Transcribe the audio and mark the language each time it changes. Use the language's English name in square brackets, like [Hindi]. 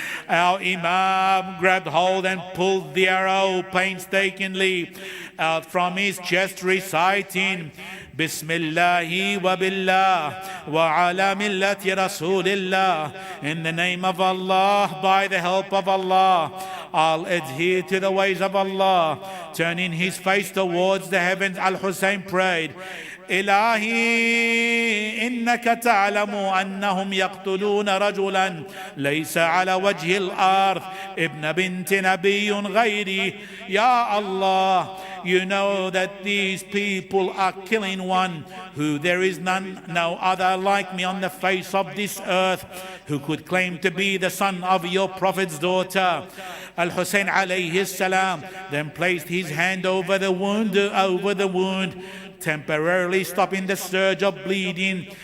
[English] Our Imam grabbed hold and pulled the arrow painstakingly out from his chest, reciting, [Arabic] Bismillahi wa billah wa ala millati Rasulillah. [English] In the name of Allah, by the help of Allah, I'll adhere to the ways of Allah. Turning his face towards the heavens, Al-Hussein prayed, [Arabic] إلهي إنك تعلم أنهم يقتلون رجلا ليس على وجه الأرض ابن بنت نبي غيري. [English] Ya Allah, you know that these people are killing one who there is no other like me on the face of this earth who could claim to be the son of your prophet's daughter. Al-Hussein alayhi salam then placed his hand over the wound, temporarily stopping the surge of bleeding.